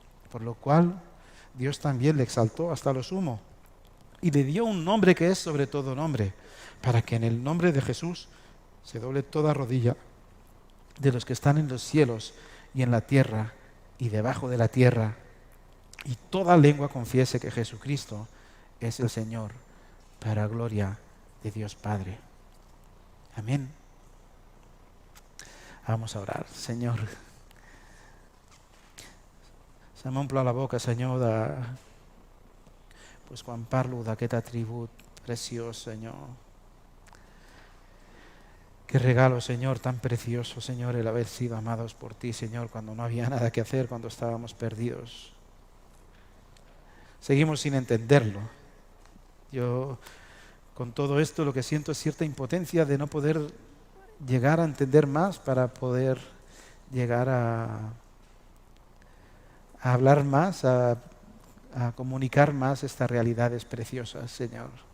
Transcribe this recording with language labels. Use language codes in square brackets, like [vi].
[es] Por lo cual Dios también le exaltó hasta lo sumo y le dio un nombre que es sobre todo nombre, para que en el nombre de Jesús se doble toda rodilla de los que están en los cielos y en la tierra y debajo de la tierra, y toda lengua confiese que Jesucristo es el Señor, para gloria de Dios Padre. Amén. Vamos a orar. [ca] Senyor, se m'omple la boca, Senyor, quan parlo d'aquest atribut preciós, Senyor. [es] Qué regalo, Señor, tan precioso, Señor, el haber sido amados por ti, Señor, cuando no había nada que hacer, cuando estábamos perdidos. Seguimos sin entenderlo. Yo, con todo esto, lo que siento es cierta impotencia de no poder llegar a entender más para poder llegar a hablar más, a comunicar más estas realidades preciosas, Señor.